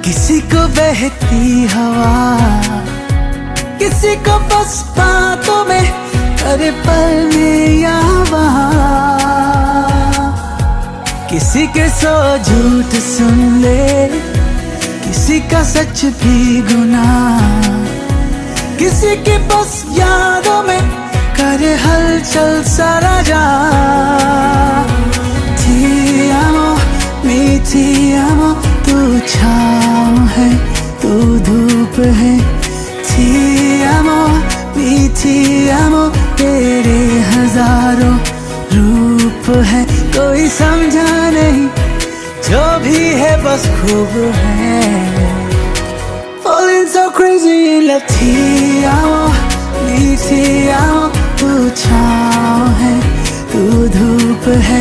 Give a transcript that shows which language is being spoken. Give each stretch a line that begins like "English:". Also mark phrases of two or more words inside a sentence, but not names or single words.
Hindi: किसी को बहती हवा, किसी को बस बातों में, अरे पल में या वहाँ। किसी के सौ झूठ सुन ले, किसी का सच भी गुनाह, किसी के बस यादों में करे हलचल सारा जहां।
Italian: Ti amo, mi ti amo,
Hindi: तू छाँव है, तू धूप है।
Italian: Ti amo, mi ti amo,
Hindi: तेरे हजारों रूप है। कोई समझा नहीं, जो भी है बस खूब है।
English: Falling so crazy in love।
Italian: Ti amo, mi ti amo,
Hindi: तू छाँव है, तू धूप है।